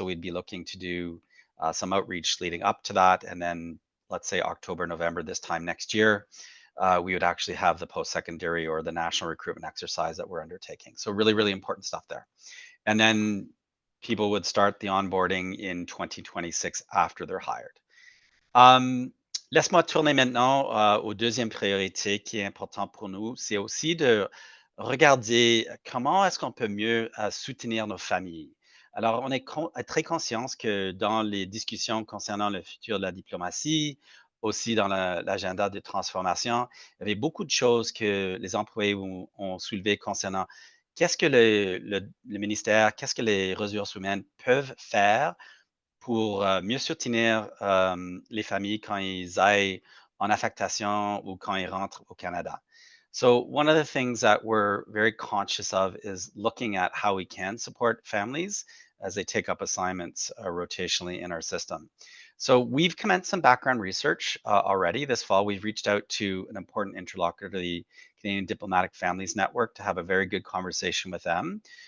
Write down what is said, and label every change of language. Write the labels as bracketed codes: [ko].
[en] So we'd be looking to do some outreach leading up to that. And then let's say October, November, this time next year, we would actually have the post-secondary or the national recruitment exercise that we're undertaking. So really important stuff there. And then people would start the onboarding in 2026 after they're hired. [fr] Hum, Laisse-moi tourner maintenant aux deuxième priorité qui est important pour nous. C'est aussi de regarder comment est-ce qu'on peut mieux soutenir nos familles. Alors, on est très conscient que dans les discussions concernant le futur de la diplomatie, aussi dans l'agenda de transformation, il y avait beaucoup de choses que les employés ont soulevées concernant qu'est-ce que le ministère, qu'est-ce que les ressources humaines peuvent faire pour mieux soutenir les familles quand ils aillent en affectation ou quand ils rentrent au Canada. [en] So one of the things that we're very conscious of is looking at how we can support families as they take up assignments rotationally in our system. So we've commenced some background research already this fall. We've reached out to an important interlocutor to the Canadian Diplomatic Families Network to have a very good conversation with them.